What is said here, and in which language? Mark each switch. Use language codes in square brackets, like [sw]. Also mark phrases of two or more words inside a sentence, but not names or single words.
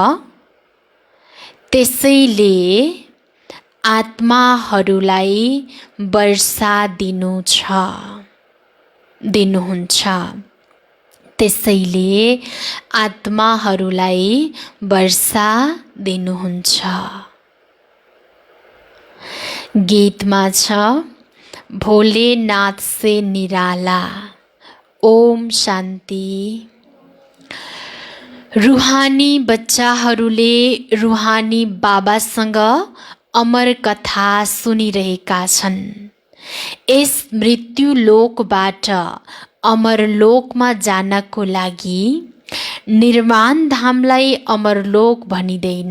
[ne] त्यसैले आत्माहरूलाई वर्षा दिनुहुन्छ। त्यसैले आत्माहरूलाई वर्षा दिनुहुन्छ। गीतमा छ, [hi] भोलेनाथ से निराला। [ne] ओम शान्ति। रुहानी बच्चाहरूले रुहानी बाबासँग अमर कथा सुनिरहेका छन्। यस मृत्यु लोकबाट अमर लोकमा जानको लागि निर्वाण धामलाई अमरलोक भनिँदैन।